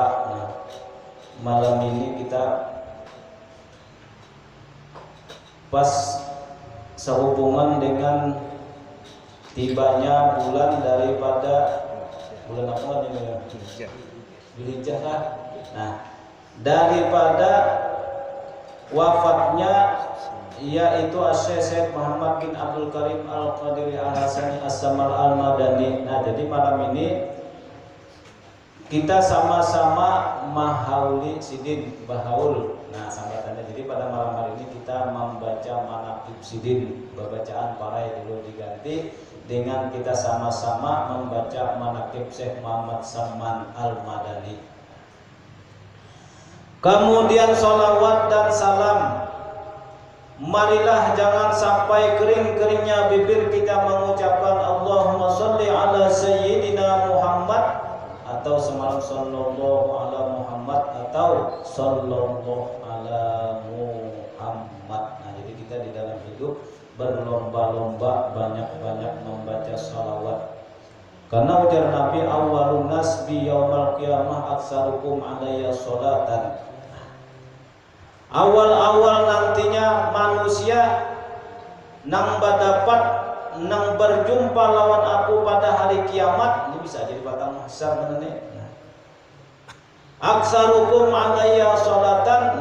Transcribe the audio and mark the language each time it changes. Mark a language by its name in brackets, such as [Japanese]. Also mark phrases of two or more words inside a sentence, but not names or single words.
[Indonesian] Nah, malam ini kita pas sehubungan dengan tibanya bulan daripada bulan apa ini ya? Dzulhijjah lah. Nah, daripada wafatnya yaitu Syekh Muhammad bin Abdul Karim Al-Qadiri Al-Hasani As-Samal Al-Madani. [Banjar] Nah, jadi malam ini kita sama-sama mahauli sidin bahaul. Nah, sambatannya. [Indonesian] Jadi pada malam hari ini kita membaca manaqib sidin, bacaan parai dulu diganti dengan kita sama-sama membaca manaqib Syekh Muhammad Saman Al-Madani. Kemudian sholawat dan salam, marilah jangan sampai kering-keringnya bibir kita mengucapkan [Arabic] Allahumma sholli ala sayyidina Muhammad, [Indonesian] atau semalam [Arabic] sallallahu ala Muhammad, [Indonesian] atau [Arabic] sallallahu ala Muhammad. [Indonesian] Nah, jadi kita di dalam hidup berlomba-lomba banyak-banyak membaca salawat. [Banjar] Karena ujar Nabi, [Arabic] awwalun nas bi yaumal qiyamah aktsarukum alayya sholatan. [Banjar] Awal-awal nantinya manusia nang dapat nang berjumpa lawan aku pada hari kiamat. [Indonesian] Ini bisa jadi batang mahsyar bener. [Arabic] Aksarukum alayya sholatan.